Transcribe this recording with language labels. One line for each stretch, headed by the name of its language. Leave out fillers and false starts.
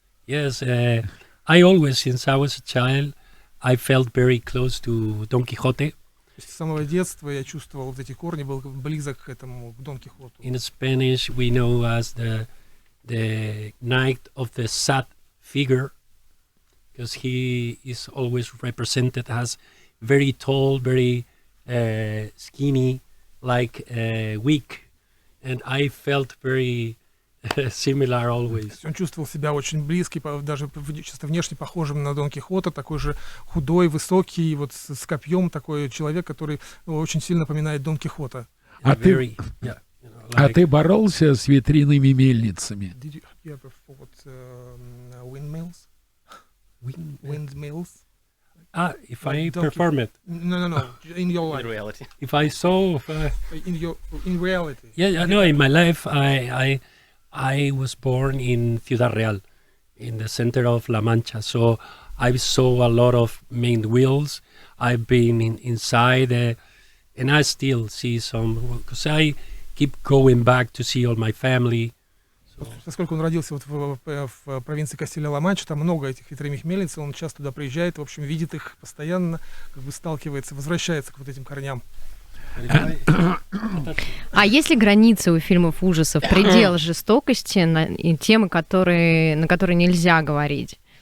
English: Yes, I always, since I was a child, I felt very close to Don Quixote.
Russian: С самого детства я чувствовал вот эти корни, был близок к этому, к Дон Кихоту.
English: In Spanish, we know as the knight of the sad figure, because he is always represented as very tall, very skinny, like weak, and I felt very similar always.
Russian: Он чувствовал себя очень близкий, даже чисто внешне похожим на Дон Кихота, такой же худой, высокий, вот с копьем, такой человек, который очень сильно напоминает Дон Кихота. А ты боролся с ветряными мельницами?
English: Did you ever fought windmills? Windmills? If I perform it. No. In your life. In reality. If I saw. In reality. Yeah, no. In my life, I was born in Ciudad Real, in the center of La Mancha. So I saw a lot of main wheels. I've been inside, and I still see some, because I keep going back to see all my family.
Russian: Поскольку он родился вот в провинции Кастилия-Ла-Манча, там много этих ветряных мельниц, он часто туда приезжает, в общем, видит их постоянно, как бы сталкивается, возвращается к вот этим корням. А есть ли границы у фильмов ужасов, предел жестокости, и темы, на которые нельзя говорить?